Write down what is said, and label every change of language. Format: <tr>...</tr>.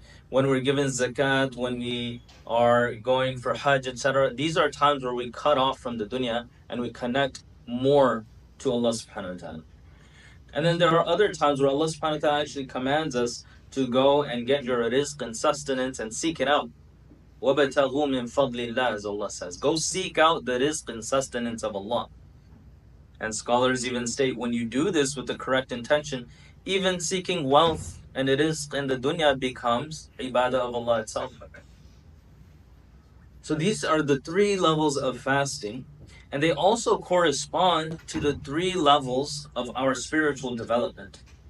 <en>When we're given zakat, when we are going for hajj, etc., these are times where we cut off from the dunya and we connect more to Allah subhanahu wa ta'ala. And then there are other times where Allah subhanahu wa ta'ala actually commands us to go and get your rizq and sustenance and seek it out.</en> <ar>وَبَتَغُوا مِن فَضْلِ اللَّهِ,</ar> <en>as Allah says. Go seek out the rizq and sustenance of Allah. And scholars even state, when you do this with the correct intention, even seeking wealth and the rizq and the dunya becomes ibadah of Allah itself. So these are the 3 levels of fasting, and they also correspond to the 3 levels of our spiritual development.</en>